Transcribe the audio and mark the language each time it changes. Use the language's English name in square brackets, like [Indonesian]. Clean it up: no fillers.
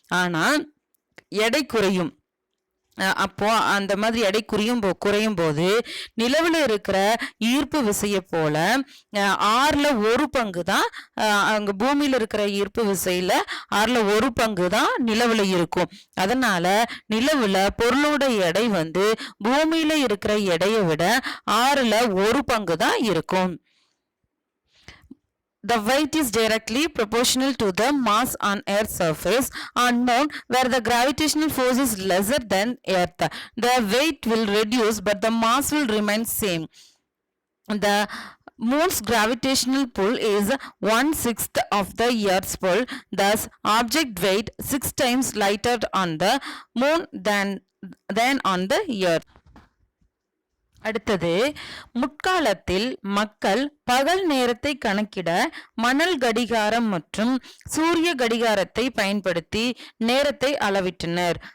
[Tamil] ஆனா எடை குறையும். அப்போ அந்த மாதிரி எடை குறையும் போது நிலவுல இருக்கிற ஈர்ப்பு விசையை போல 1/6 தான் அங்க பூமியில இருக்கிற ஈர்ப்பு விசையில 1/6 தான் நிலவுல இருக்கும். அதனால நிலவுல பொருளோட எடை பூமியில இருக்கிற எடையை விட 1/6 தான் இருக்கும். [English] The weight is directly proportional to the mass on Earth's surface on Moon, where the gravitational force is lesser than Earth. The weight will reduce, but the mass will remain same. The Moon's gravitational pull is 1/6 of the Earth's pull. Thus, object weight 6 times lighter on the Moon than on the Earth. [Tamil] அடுத்தது, முற்காலத்தில் மக்கள் பகல் நேரத்தை கணக்கிட மணல் கடிகாரம் மற்றும் சூரிய கடிகாரத்தை பயன்படுத்தி நேரத்தை அளவிட்டனர்.